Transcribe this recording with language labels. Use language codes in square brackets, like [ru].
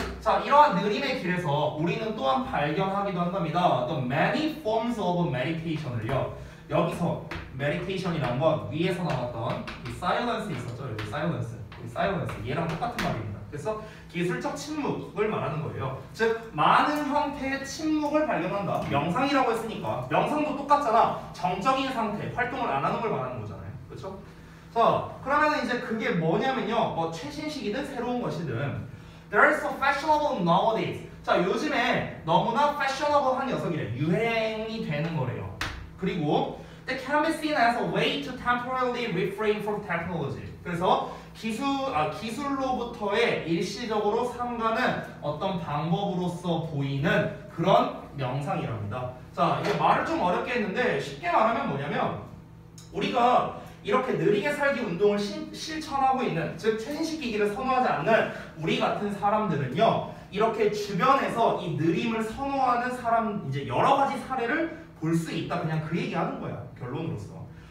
[ko] 자, 이러한 느림의 길에서 우리는 또한 발견하기도 한답니다. [en] The many forms of meditation을요. [ko] 여기서 meditation이란 건 위에서 나왔던 이 silence 있었죠? 여기 silence. 얘랑 똑같은 말입니다. 그래서 기술적 침묵을 말하는 거예요. 즉 많은 형태의 침묵을 발견한다. 명상이라고 했으니까 명상도 똑같잖아. 정적인 상태, 활동을 안 하는 걸 말하는 거잖아요. 그렇죠? 자, 그러면 이제 그게 뭐냐면요. 뭐 최신식이든 새로운 것이든 [en] There is so fashionable nowadays. [ko] 자, 요즘에 너무나 fashionable한 녀석이래. 유행이 되는 거래요. [en] 그리고 That can be seen as a way to temporarily refrain from technology. [ko] 그래서 기술로부터의 일시적으로 삼가는 어떤 방법으로서 보이는 그런 명상이랍니다. 자, 이게 말을 좀 어렵게 했는데 쉽게 말하면 뭐냐면 우리가 이렇게 느리게 살기 운동을 실천하고 있는, 즉 최신식 기기를 선호하지 않는 우리 같은 사람들은요, 이렇게 주변에서 이 느림을 선호하는 사람 이제 여러 가지 사례를 볼 수 있다. 그냥 그 얘기하는 거야. 결론으로서.